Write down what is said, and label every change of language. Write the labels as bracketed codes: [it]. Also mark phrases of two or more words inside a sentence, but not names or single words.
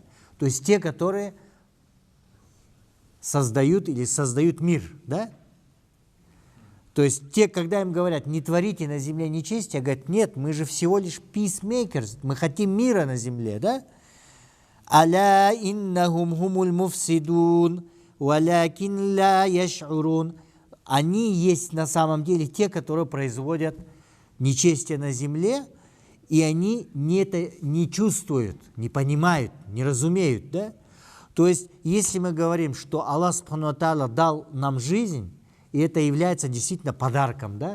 [ru] То есть те, которые создают или создают мир, да? То есть те, когда им говорят, не творите на земле нечестия, говорят, нет, мы же всего лишь peacemakers, мы хотим мира на земле, да? [ar] «ألا إنهم هم المفسدون، ولكن لا يشعرون». [ru] Они есть на самом деле те, которые производят нечестие на земле, и они это не чувствуют, не понимают, не разумеют, да? То есть, если мы говорим, что Аллах [ar] سبحانه وتعالى [ru] дал нам жизнь, и это является действительно подарком, да?